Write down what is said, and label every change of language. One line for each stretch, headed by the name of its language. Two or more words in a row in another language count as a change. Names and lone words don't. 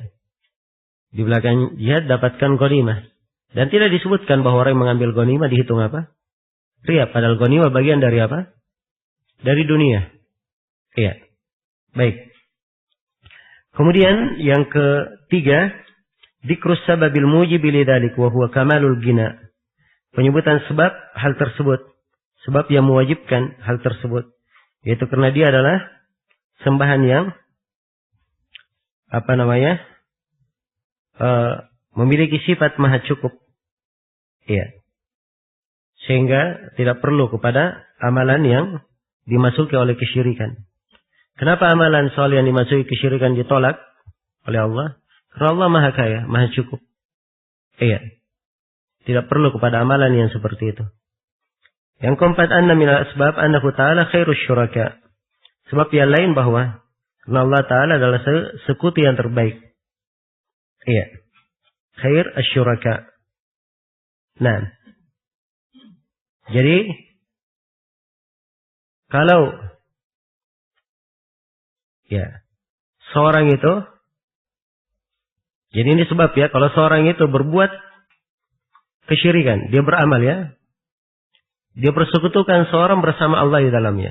Indonesian: Di belakang jihad dapatkan ghanimah. Dan tidak disebutkan bahwa orang yang mengambil ghanimah dihitung apa? Ria. Padahal ghanimah bagian dari apa? Dari dunia. Iya. Baik. Kemudian yang ketiga,
Arabic: ذكر السبب الموجب لذلك وهو كمال الغنى.
Indonesian: Penyebutan sebab hal tersebut. Sebab yang mewajibkan hal tersebut. Yaitu karena dia adalah sembahan yang memiliki sifat maha cukup. Iya. Sehingga tidak perlu kepada amalan yang dimasuki oleh kesyirikan. Kenapa amalan saleh yang dimasuki kesyirikan ditolak oleh Allah? Karena Allah maha kaya, maha cukup. Iya. Tidak perlu kepada amalan yang seperti itu. Yang keempat,
Arabic: أن من الأسباب أنه تعالى خير الشركاء.
Indonesian: Sebab yang lain bahwa Allah Ta'ala adalah sekutu yang terbaik. Iya.
Arabic: خير الشركاء.
Indonesian: Nah. Jadi, kalau ya seorang itu, jadi ini sebab ya, kalau seorang itu berbuat kesyirikan, dia beramal ya, dia persekutukan seorang bersama Allah di dalamnya.